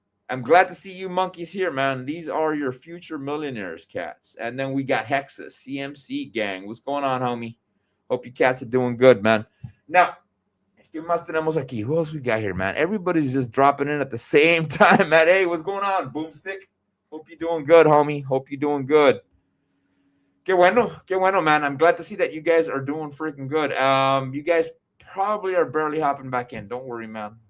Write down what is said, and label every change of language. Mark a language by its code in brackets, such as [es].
[en] I'm glad to see you monkeys here, man. These are your future millionaires, cats. And then we got Hexa, CMC gang. What's going on, homie? Hope you cats are doing good, man. Now, [es] ¿qué más tenemos aquí? [en] Who else we got here, man? Everybody's just dropping in at the same time, man. Hey, what's going on, Boomstick? Hope you're doing good, homie. Hope you're doing good. [es] Qué bueno, [en] man. I'm glad to see that you guys are doing freaking good. You guys probably are barely hopping back in. Don't worry, man.